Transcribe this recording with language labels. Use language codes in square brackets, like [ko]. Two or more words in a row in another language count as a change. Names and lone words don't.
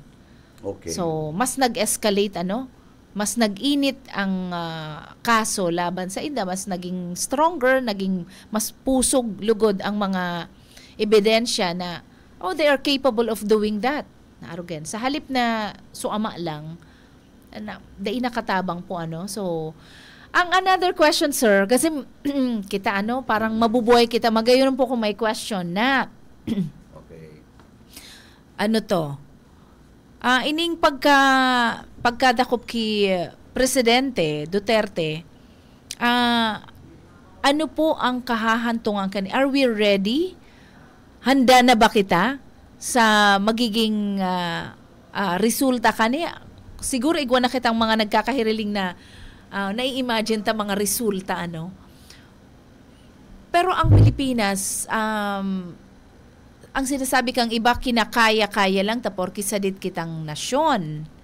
[bik] Okay. So, mas nag-escalate, mas nag-init ang kaso laban sa ida, mas naging stronger, naging mas pusog, lugod ang mga ebidensya na, [en] they are capable of doing that. [bik] Na arrogant. Sa halip na suama lang, dahil nakatabang po So, ang [en] another question, [bik] sir, kasi kita parang mabubuhay kita, magayon po kung may question na, okay. Ining pagkadakop ki Presidente Duterte, ano po ang kahahantungan kani? [en] Are we ready? [bik] Handa na ba kita sa magiging resulta kaniya. Siguro igwa na kitang mga nagkakahiriling na nai-imagine ta mga resulta ano. Pero ang Pilipinas, ang sinasabi kang iba kinakaya-kaya lang porke sadit kitang nasyon.